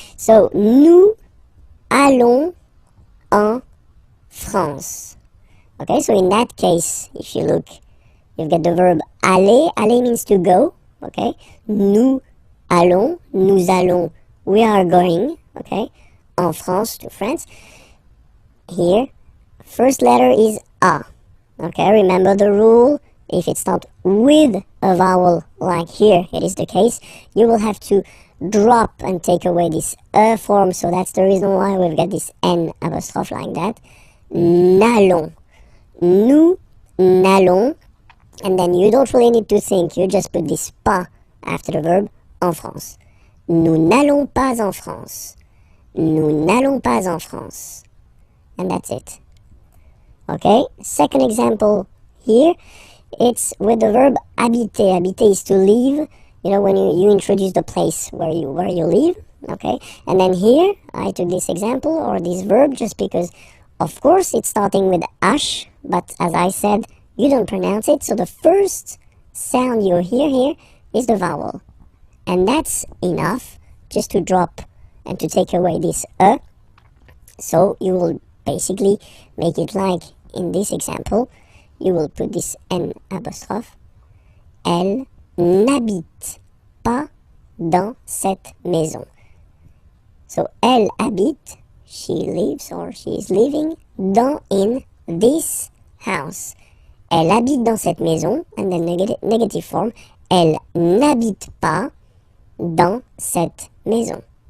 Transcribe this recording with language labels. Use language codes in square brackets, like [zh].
[fr] So, nous allons en France. [en] Okay, so in that case, if you look, you've got the verb aller. Aller means to go. Okay? Nous allons, we are going. Okay? En France, to France. Here, first letter is A. Okay, remember the rule. If it's not with a vowel, like here it is the case, you will have to drop and take away this E form. So that's the reason why we've got this N apostrophe like that. [fr] N'allons. Nous n'allons. [en] And then you don't really need to think. You just put this pas after the verb en France. [fr] Nous n'allons pas en France. Nous n'allons pas en France. [en] And that's it. Okay, second example here. It's with the verb habiter. Habiter is to live. You know, when you introduce the place where you live. Okay, and then here I took this example or this verb just because, of course, it's starting with H, but as I said, you don't pronounce it. So the first sound you hear here is the vowel, and that's enough just to drop and to take away this E. So you will basically make it like in this example. You will put this N apostrophe. [fr] Elle n'habite pas dans cette maison. [en] So, elle habite, she lives or she is living, in this house. [fr] Elle habite dans cette maison, [en] and then negative form. [fr] Elle n'habite pas dans cette maison.